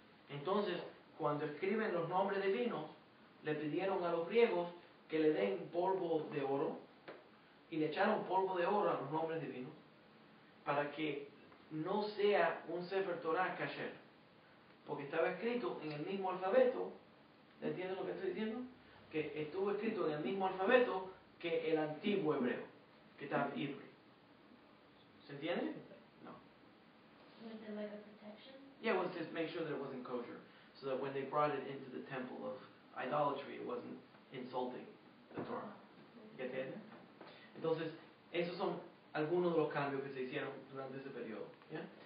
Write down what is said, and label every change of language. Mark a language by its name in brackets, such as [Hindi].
[Spanish] Entonces, cuando escriben los nombres de vinos, le pidieron a los griegos que le den polvo de oro, y le echaron polvo de oro a los nombres de vinos, para que no sea un Sefer Torah kasher, porque estaba escrito en el mismo alfabeto. ¿Entienden lo que estoy diciendo? Que estuvo escrito en el mismo alfabeto que el antiguo hebreo, que estaba Ivri. ¿Se entiende? No. [English] Was it like a protection? Yeah, it was to make sure that it wasn't kosher, so that when they brought it into the temple of idolatry, it wasn't insulting the Torah. [Spanish] ¿Ya entienden? Entonces, esos son algunos de los cambios que se hicieron durante ese periodo. ¿Ya?